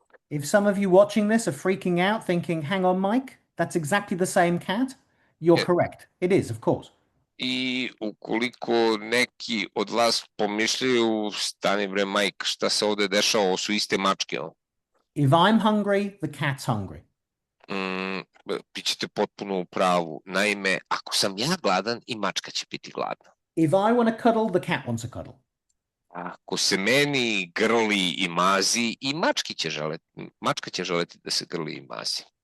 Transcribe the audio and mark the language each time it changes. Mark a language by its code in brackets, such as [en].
[en] If some of you watching this are freaking out thinking, hang on, Mike, that's exactly the same cat, you're correct. It is, of course. [sr] I ukoliko neki od vas pomišljaju, stani bre, Mike, šta se ovde dešava, ovo su iste mačke. [en] If I'm hungry, the cat's hungry. [sr] Bićete potpuno u pravu. Naime, ako sam ja gladan, i mačka će biti gladna. [en] If I want a cuddle, the cat wants a cuddle. [sr] Ako se meni grli i mazi, i mačka će želeti da se grli i mazi.